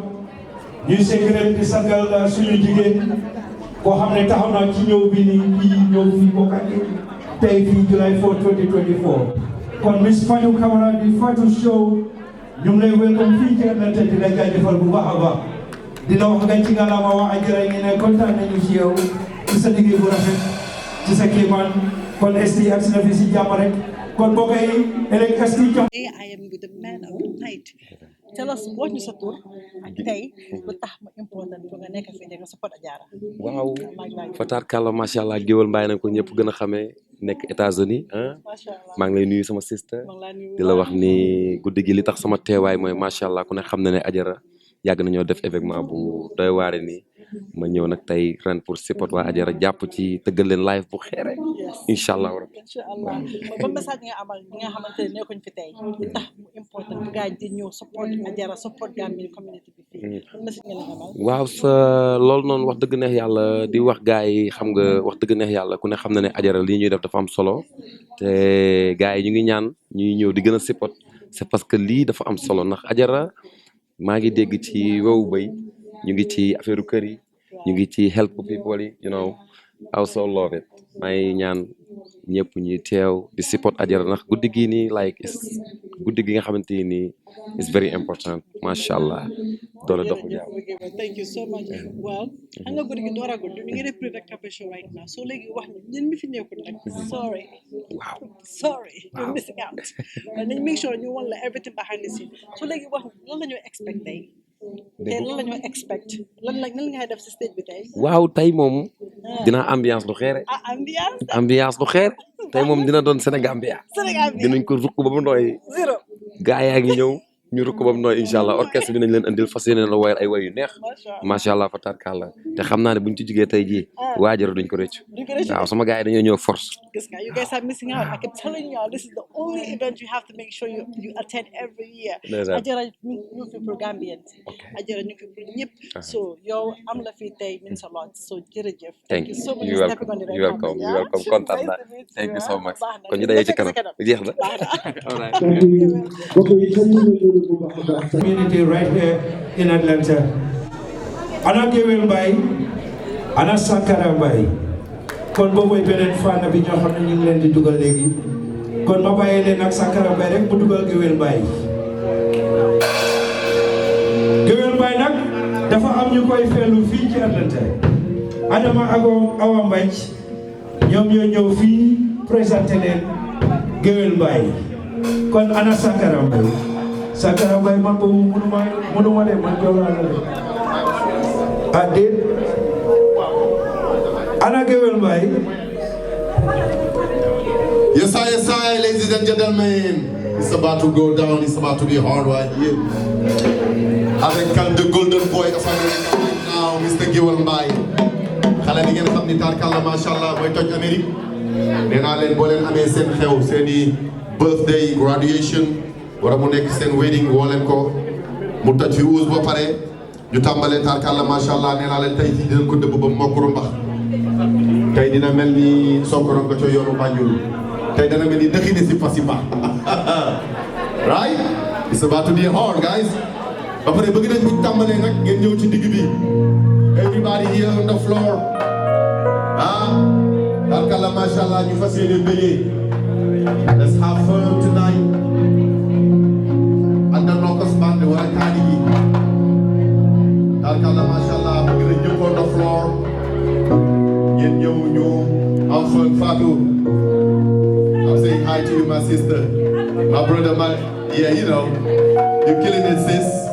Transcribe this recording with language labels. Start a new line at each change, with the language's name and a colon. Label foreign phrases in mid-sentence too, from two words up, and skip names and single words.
Wolof: ñuy secret di sargal suñu jigéen koo xam ne taxaw na ci ñëw bi nii kii ñëw fii bokk ak tey fii July 4, 2024 kon Miss Fatou Camara di Fatou Show ñu ngi lay welcome fii ci Atlanta di la jaajëfal bu baax a baax dina wax nga ci ngalaama waa Agera ngi ne kontaan nañu ci yow ci sa liggéey bu rafet ci sa kéemaan kon ST ak si na fi si jàmm rek kon mbokk yi ëllëg ST jox.
English: Today I am with the man of the night. Tell us what
Wolof: ñu sa tur ak tey lu tax mu important pour nga nekk fii nga support Agera. Waaw Fatar Kalla
Arabic: ما شاء الله
Wolof: géwal mbaay nañ ko ñëpp gën a xamee nekk États-Unis ah. maa ngi lay nuyu sama sister di la wax ni guddi gi li tax sama teewaay mooy
Arabic: ما شاء الله
Wolof: ku ne xam na ne Agera yàgg nañoo def événement bu doy waare nii ma ñëw nag tey ren pour support waa Agera jàpp ci tëggal leen live bu xeere
Arabic: إن شاء الله ربي. إن شاء الله
Wolof: ba message nga amal ñi nga xamante ne nekkuñ fi tey li tax mu important bu gars yi di ñëw support Agera support Gambian community bi fii ban message nga leen amal. waaw sa loolu noonu wax dëgg neex yàlla di wax gars yi xam nga wax dëgg neex yàlla ku ne xam na ne Agera lii ñuy def dafa am solo te gars yi ñu ngi ñaan ñuy ñëw di gën a support
French: c'est parce que
Wolof: lii dafa am solo ndax Agera maa ngi dégg ci wewu bay ñu ngi ci affaire kër yi ñu ngi ci
English: help people
Wolof: yi
English: you know I also love it
Wolof: maa ngi ñaan ñëpp ñuy teew di support Agera ndax guddi gii nii like guddi gi nga xamante ni
English: is very important
Arabic: ما شاء الله
Wolof: doole doxu jaaw.
English: Thank you so much. Well,
Wolof: xam nga guddi gi dooragul ñu ngi def
English: pre-recap show right now
Wolof: so léegi wax ñun mi fi nekkul nag
English: sorry you're missing out
Wolof: nañ
English: make sure
Wolof: ñu wan la
English: everything behind the scene
Wolof: so léegi wax lan la ñoo expect tey lan la ñoo expect lan nga def si stage bi tey. waaw tey moom dina ambiance lu xeere ambiance lu xeer tey moom dina doon Sénégambia dinañ ko rukk ba mu nooy gaa yaa ngi ñëw ñu rukk ba mu nooy
Arabic: إن شاء الله
Wolof: orchestre bi nañ leen andil fas yéene la woyal ay woy yu neex
Arabic: ما شاء الله
Wolof: fa tarkalla te xam naa ne buñ ci jugee tey jii waa Agera duñ ko rëccu waaw sama gaa yi dañoo ñëw force.
English: You guys are missing out. I keep telling you, this is the only event you have to make sure you attend every year.
Wolof: Agera ñu fi pour Gambians. Agera ñu fi pour ñëpp. So yow am la fi tey
English: means a lot.
Wolof: So jërëjëf.
English: Thank you so much for stepping on the right moment. You welcome.
Wolof: Kontaan naa.
English: Thank you so much.
Wolof: kon ñu dajee ci kanam jeex na.
English: Community right here in Atlanta.
Wolof: Ana Gewel Mbaye, ana Sankara Mbaye. kon boobu mooy beneen fànn bi ñoo xam ne ñu ngi leen di dugal léegi kon ma bàyyee leen ak Sankara Mbaye rek mu dugal Gewel Mbaye. Gewel Mbaye nag dafa am ñu koy fellu fii ci Atlanta. Adama Awa Mbaye ñoom ñoo ñëw fii présenté leen Gewel Mbaye kon ana Sankara Mbaye. Sankara Mbaye man boobu mënuma de man joolaa la de ah déet ana Gewel Mbaye.
English: Yes, ladies and gentlemen. It's about to go down. It's about to be hard right here. Avec the golden boy of America right now, Mr. Gewel Mbaye.
Wolof: Xale bi ngeen xam ni tarkalla
Arabic: ما شاء الله
Wolof: mooy toj Amérique. Nee naa leen boo leen amee seen xew seen i
English: birthday graduation
Wolof: wala mu nekk seen wedding woo leen ko mu toj fi uus ba pare ñu tàmbalee tarkalla
Arabic: ما شاء الله
Wolof: nee naa leen tey jii dinañ ko dëbb ba mokkuru mbax. tey dina mel ni Sonkoro nga co yoonu Banjul tey dana mel ni dëxine si Pasipa
English: right it's about to be hard guys
Wolof: ba pare bëgg nañ bu tàmbalee nag ngeen ñëw ci digg bi
English: everybody here on the floor
Wolof: tarkalla
Arabic: ما شاء الله
Wolof: ñu fas yéene bëggee
English: let's have fun tonight
Wolof: anda nokos band wala kaani gi tarkalla
Arabic: ما شاء الله
Wolof: bëgg nañ ñëpp
English: on the floor
Wolof: ngeen ñëw ñu am fun Fatou
English: I'm saying hi to you my sister my brother yeah you know you're killing it sis